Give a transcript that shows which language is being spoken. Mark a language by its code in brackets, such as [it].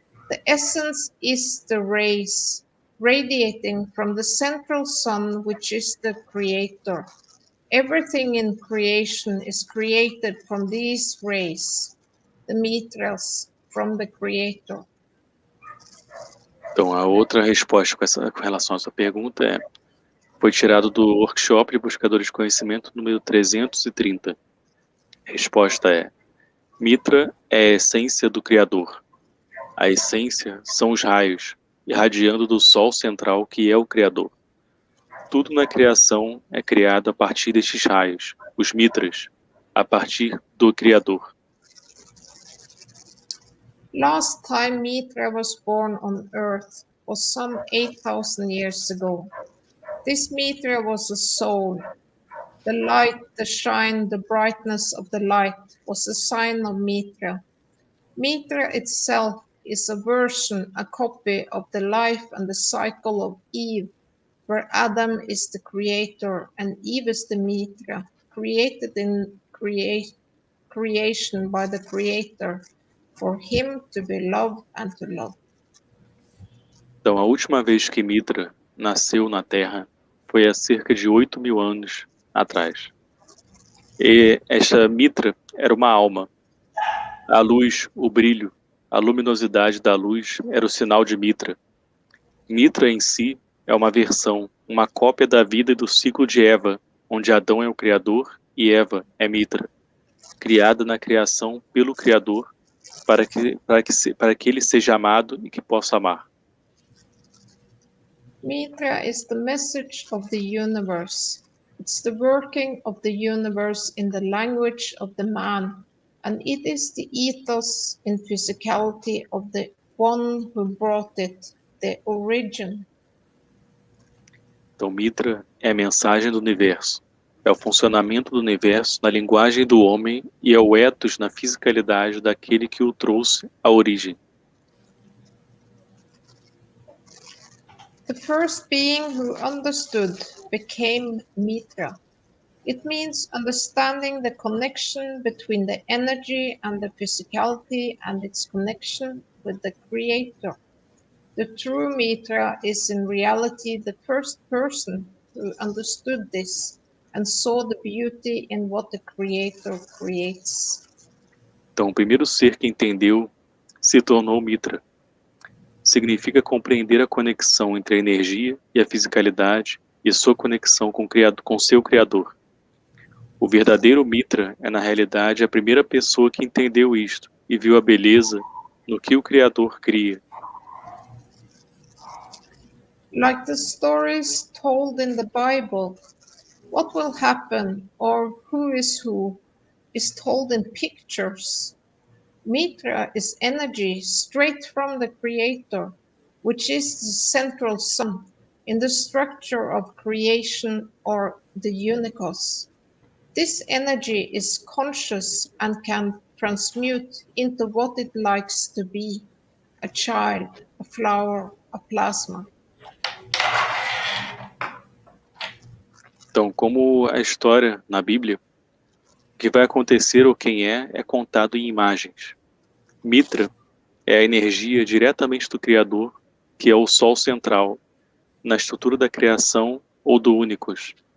[en] The essence is the rays radiating from the central sun, which is the Creator. Everything in creation is created from these rays, the mitras, from the Creator. [pt] Então, a outra resposta com relação a essa pergunta foi tirado do workshop de buscadores de conhecimento número 330. A resposta é: Mitra é a essência do Criador. A essência são os raios, irradiando do Sol central, que é o Criador. Tudo na criação é criado a partir destes raios, os mitras, a partir do Criador. [en] Last time Mitra was born on Earth was some 8,000 years ago. This Mitra was a soul. The light, the shine, the brightness of the light was a sign of Mitra. Mitra itself is a version, a copy of the life and the cycle of Eve, where Adam is the creator and Eve is the Mitra, created in creation by the Creator, for him to be loved and to love. [pt] Então, a última vez que Mitra nasceu na Terra foi há cerca de 8.000 anos atrás. E esta Mitra era uma alma. A luz, o brilho, a luminosidade da luz era o sinal de Mitra. Mitra em si é uma versão, uma cópia da vida e do ciclo de Eva, onde Adão é o Criador e Eva é Mitra, criada na criação pelo Criador para que ele seja amado e que possa amar. [en] Mitra is the message of the universe. It's the working of the universe in the language of the man, and it is the ethos in physicality of the one who brought it, the origin. [pt] Então, Mitra é a mensagem do universo, é o funcionamento do universo na linguagem do homem e é o ethos na fisicalidade daquele que o trouxe à origem. [en] The first being who understood became Mitra. It means understanding the connection between the energy and the physicality and its connection with the Creator. The true Mitra is in reality the first person who understood this and saw the beauty in what the Creator creates. [pt] Então, o primeiro ser que entendeu se tornou Mitra. Significa compreender a conexão entre a energia e a fisicalidade e sua conexão com seu Criador. O verdadeiro Mitra é, na realidade, a primeira pessoa que entendeu isto e viu a beleza no que o Criador cria. [en] Like the stories told in the Bible, what will happen or who is told in pictures. Mitra is energy straight from the Creator, which is the central sun in the structure of creation or the unicos. This energy is conscious and can transmute into what it likes to be, a child, a flower, a plasma. [pt] Então, como a história na Bíblia, o que vai acontecer ou quem é contado em imagens. Mitra é a energia diretamente do Criador, que é o Sol central, na estrutura da criação ou do Unicos.